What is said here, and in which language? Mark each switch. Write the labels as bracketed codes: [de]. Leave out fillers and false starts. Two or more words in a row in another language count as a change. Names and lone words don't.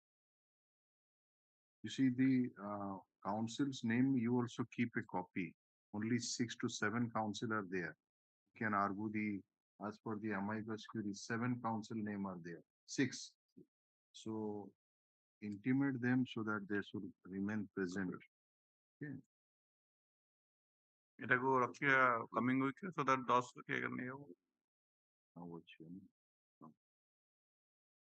[en] You see the council's name, you also keep a copy. Only 6 to 7 council are there. You can argue the, as per the [la] amicus curiae, [en] 7 council name are there. 6. So intimate them so that they should remain present. Okay. [or] ଏଟାକୁ ରଖିବା [en] coming week so that [or] 10 ରେ ନେଇ ହବ। [en] Now what you